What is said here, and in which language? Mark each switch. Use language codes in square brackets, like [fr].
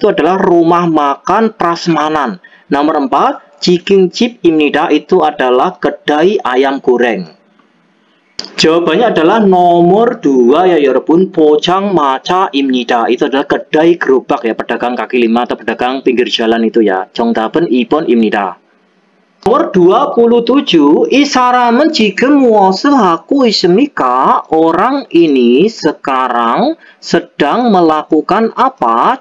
[id] Itu adalah rumah makan prasmanan. Nomor 4, [ko] 치킨집입니다. [id] Itu adalah kedai ayam goreng. Jawabannya adalah nomor 2 ya 여러분. [ko] 포장마차입니다. [id] Itu adalah kedai gerobak ya, pedagang kaki lima atau pedagang pinggir jalan itu ya. [ko] 정답은 2번입니다. [id] Nomor 27. [ko] 이 사람은 지금 무엇을 하고 있습니까? [id] Orang ini sekarang sedang melakukan apa?